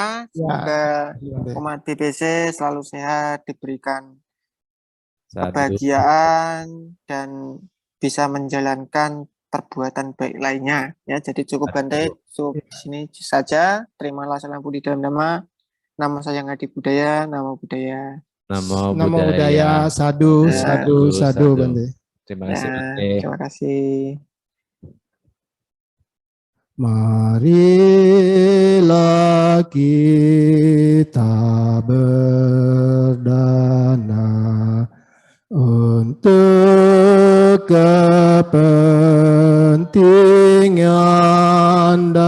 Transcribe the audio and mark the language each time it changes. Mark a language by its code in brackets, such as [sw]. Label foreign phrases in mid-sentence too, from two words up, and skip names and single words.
[id] Semoga umat BBC selalu sehat, diberikan Sadu. kebahagiaan dan bisa menjalankan perbuatan baik lainnya ya. Jadi cukup Bante, cukup di sini saja. Terimalah salam budi dalam nama. Nama saya Ngadi Budaya, nama budaya. Namo Namo Buddhaya. [pi] Buddhaya, sadu, sadu, sadu, Bante. [id] Terima kasih Bante. Terima kasih. Marilah kita berdana untuk kepentingan